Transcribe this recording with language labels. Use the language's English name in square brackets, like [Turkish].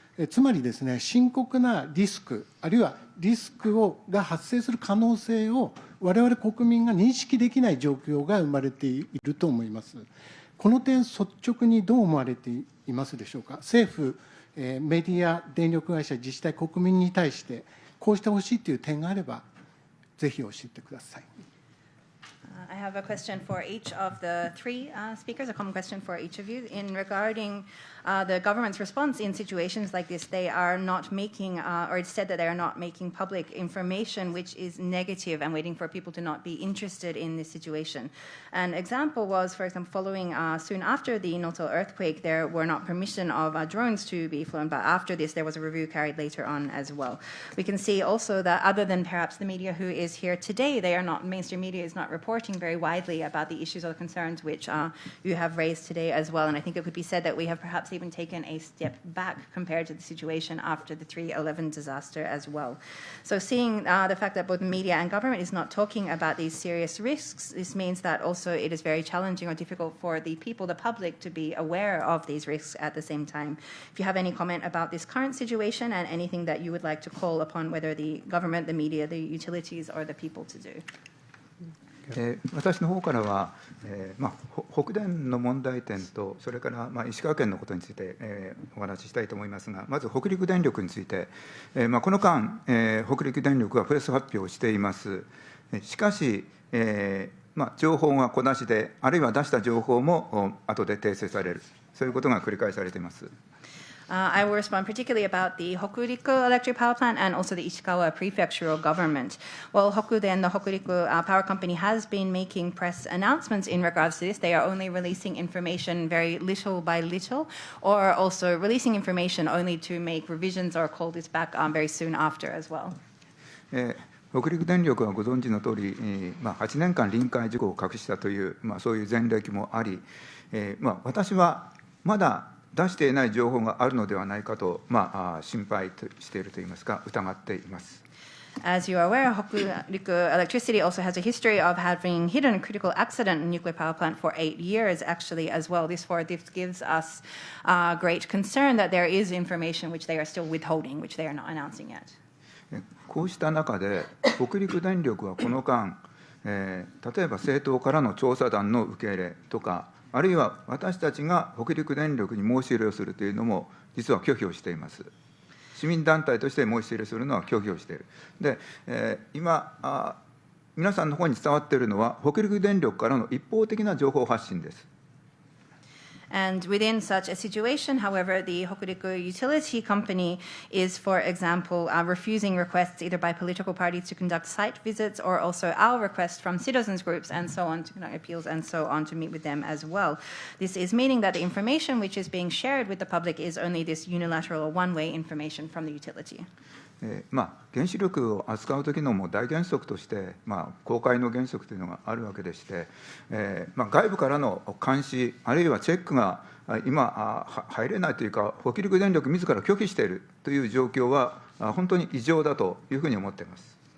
[Japanese] つまりですね、深刻なリスク、あるいはリスクが発生する可能性を我々国民が認識できない状況が生まれていると思います。この点、率直にどう思われていますでしょうか。政府、メディア、電力会社、自治体、国民に対して、こうしてほしいという点があれば、ぜひ教えてください。 [English] I have a question for each of the three speakers, a common question for each of you. In regarding the government's response in situations like this, they are not making, or it's said that they are not making public information which is negative and waiting for people to not be interested in this situation. An example was, for example, following soon after the Noto earthquake, there were not permission of drones to be flown, but after this, there was a review carried later on as well. We can see also that other than perhaps the media who is here today, they are not, mainstream media is not reporting talking very widely about the issues or the concerns which you have raised today as well. And I think it could be said that we have perhaps even taken a step back compared to the situation after the 3/11 disaster as well. So seeing the fact that both media and government is not talking about these serious risks, this means that also it is very challenging or difficult for the people, the public, to be aware of these risks at the same time. If you have any comment about this current situation and anything that you would like to call upon whether the government, the media, the utilities, or the people to do. [Japanese] 私の方からは、北電の問題点と、それから、石川県のことについて、お話ししたいと思いますが、まず北陸電力について、この間、北陸電力はプレス発表をしています。しかし、情報が小出しで、あるいは出した情報も後で訂正される、そういうことが繰り返されています。 [English] I will respond particularly about the Hokuriku electric power plant and also the Ishikawa prefectural government. Well, Hokuden, the Hokuriku power company, has been making press announcements in regards to this. They are only releasing information very little by little, or also releasing information only to make revisions or call this back very soon after as well. [Japanese] 北陸電力はご存知のとおり、8年間臨界事故を隠したという、そういう前歴もあり、私はまだ出していない情報があるのではないかと、心配しているといいますか、疑っています。 [English] As you are aware, Hokuriku Electricity also has a history of having hidden a critical accident in a nuclear power plant for 8 years, actually, as well. This gives us great concern that there is information which they are still withholding, which they are not announcing yet. [Japanese] こうした中で、北陸電力はこの間、例えば政党からの調査団の受け入れとか、あるいは私たちが北陸電力に申し入れをするというのも実は拒否をしています。市民団体として申し入れするのは拒否をしている。で、今皆さんの方に伝わっているのは北陸電力からの一方的な情報発信です。 [English] And within such a situation, however, the Hokuriku Utility Company is, for example, refusing requests either by political parties to conduct site visits or also our requests from citizens groups and so on to conduct appeals and so on to meet with them as well. This is meaning that the information which is being shared with the public is only this unilateral or one-way information from the utility. [Japanese] 原子力を扱う時のもう大原則として、公開の原則というのがあるわけでして、外部からの監視あるいはチェックが今入れないというか、北陸電力自ら拒否しているという状況は本当に異常だというふうに思っています。